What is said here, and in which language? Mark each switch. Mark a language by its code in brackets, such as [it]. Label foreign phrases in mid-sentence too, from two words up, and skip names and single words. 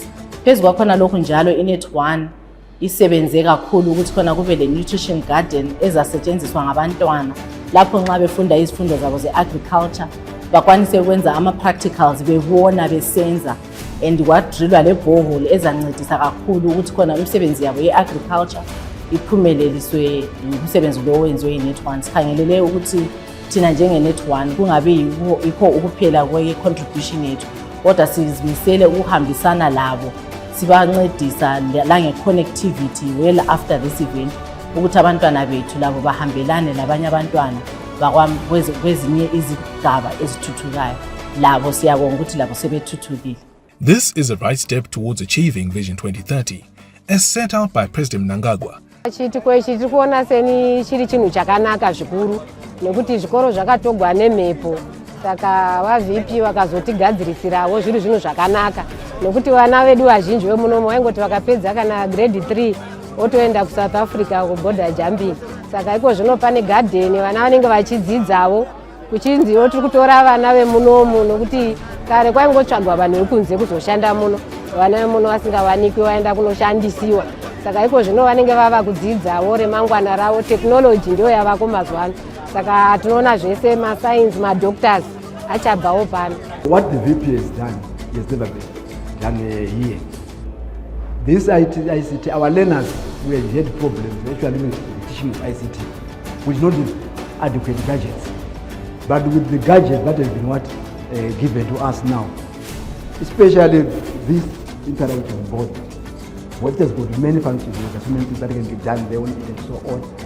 [nd] Phezu kwakhona lokhu njalo i-NetOne isebenze kakhulu ukuthi khona kube le [en] nutrition garden [nd] ezasetshenziswa ngabantwana lapho nxa befunda izifundo zabo ze-agriculture bakwanise ukwenza ama-practicals bebona besenza, and kwadrilwa le borehole ezancedisa kakhulu ukuthi khona imisebenzi yabo ye-agriculture iphumeleliswe umsebenzi lo owenziwe yi-NetOne. Sikhangelele ukuthi thina njenge-NetOne kungabi yikho ukuphela kwe-contribution yethu, kodwa sizimisele ukuhambisana labo sibancedisa la nge-connectivity [en] well after this event [nd] ukuthi abantwana bethu labo bahambelane labanye abantwana kwezinye izigaba ezithuthukayo. Labo siyabonga ukuthi labo sebethuthukile. [en] This is a right step towards achieving Vision 2030 as set out by President Mnangagwa. [sn] Chitiko ichi tiri kuona seni chiri chinhu chakanaka zvikuru nekuti zvikoro zvakatogwa nemhepo, saka vaVP vakazotigadzirisirawo zviri zvinhu zvakanaka nekuti vana vedu vazhinji vemunomo vaingoti vakapedza kana grade 3 votoenda kuSouth Africa [en] kuborder jumping. [sn] Saka iko zvino pane garden vana vanenge vachidzidzawo kuchinziwo tiri kutora vana vemunomo nokuti kare kwaingotsvagwa vanhu vekunze kuzoshanda muno, vana vemuno vasingawanikwi vaenda kunoshandisiwa. Saka iko zvino vanenge vava kudzidzawo remangwana ravo, technology ndio yavako mazuva ano. Saka tinoona zvese ma-science, ma-doctors achabvawo pano. [en] What the VP has done has never been done here. This ICT, our learners, we had problems actually with the teaching of ICT, which not with adequate gadgets. But with the gadget that has been given to us now, especially this interactive board, what has got many functions, there's so many things that can be done there and so on.